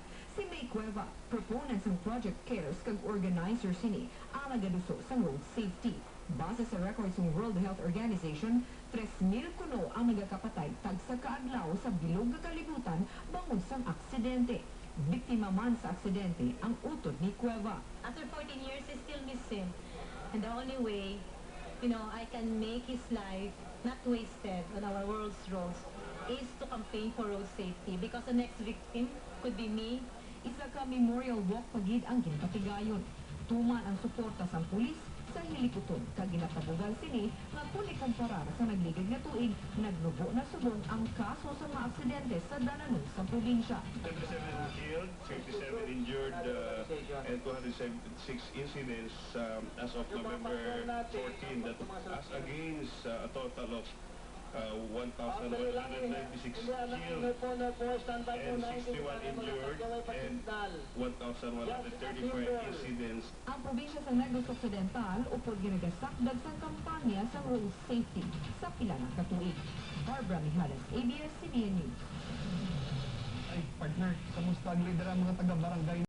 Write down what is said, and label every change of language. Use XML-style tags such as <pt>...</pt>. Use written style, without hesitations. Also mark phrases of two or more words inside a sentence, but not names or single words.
<hil>Si May Cueva, proponent ng Project Cares kag organizer sini ang nagaduso sa road safety. Base sa records ng World Health Organization, 3,000 kuno ang nagakapatay tag sa kaadlaw sa bilog nga kalibutan bangod sa aksidente. Biktima man sa aksidente ang utod ni Cueva.</hil> <en>After 14 years, he's still missing. And the only way, I can make his life not wasted on our world's roads is to campaign for road safety because the next victim could be me.</en> <hil>Isa ka memorial walk pagid ang ginpatigayon. Tuman ang suporta sa pulis sa hilikuton kag ginatabugan sini nga kung ikumparar sa nagligid nga tuig, nagnubo na subong ang kaso sa mga aksidente sa dalanon sa probinsya.</hil> <en>77 killed, 57 injured, and 276 incidents as of November 14. That as against a total of 1,196 killed and 61 injured and 1,135 incidents.</en> <hil>Ang probinsya sa Negros Occidental upod ginagasakdag sa kampanya sa road safety sa pila ng katuig. Barbara Mijares, ABS-CBN News. Ay, partner, kamusta ang lider ang mga taga-barangay?</hil>